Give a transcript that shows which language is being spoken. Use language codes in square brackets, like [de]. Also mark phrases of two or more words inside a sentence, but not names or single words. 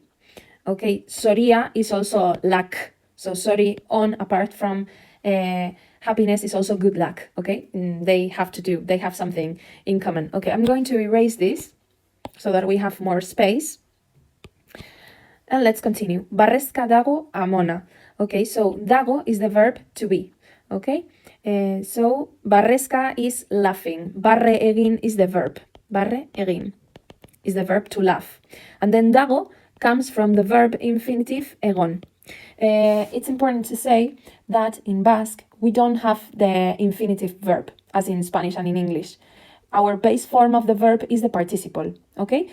[en] Okay, Soria is also luck. So Sorion, apart from happiness, is also good luck. Okay, they have something in common. Okay, I'm going to erase this so that we have more space. And let's continue. [eu] Barrezka dago amona. [en] Okay, so dago is the verb to be. Okay, so barrezka is laughing. [eu] Barre egin [en] is the verb. [eu] Barre egin [en] is the verb to laugh. And then dago comes from the verb infinitive egon. It's important to say that in Basque, we don't have the infinitive verb, as in Spanish and in English. Our base form of the verb is the participle, okay?